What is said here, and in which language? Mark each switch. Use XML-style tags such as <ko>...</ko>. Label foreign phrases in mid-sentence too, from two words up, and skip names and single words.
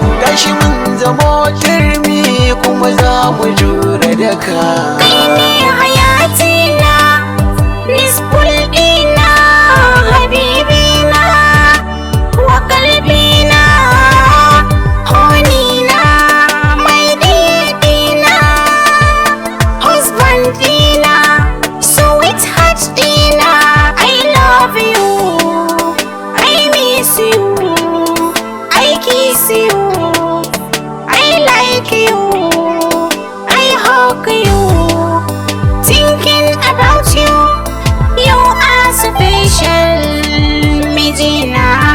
<ha>Gashi mun zamo turmi kuma za mu jure daka. Kai ne</ha> <ar>حياتنا، نصف</ar> <ha>ɗina,</ha> <ar>حبيبنا، وقلبنا,</ar> <ha>honina,</ha> <en>my dear</en> <ha>ɗina, husband ɗina, sweetheart ɗina.</ha> <en>I love you, I miss you, I kiss you, I like you, I hug you. Thinking about you, you are special,</en> <ha>mijina.</ha>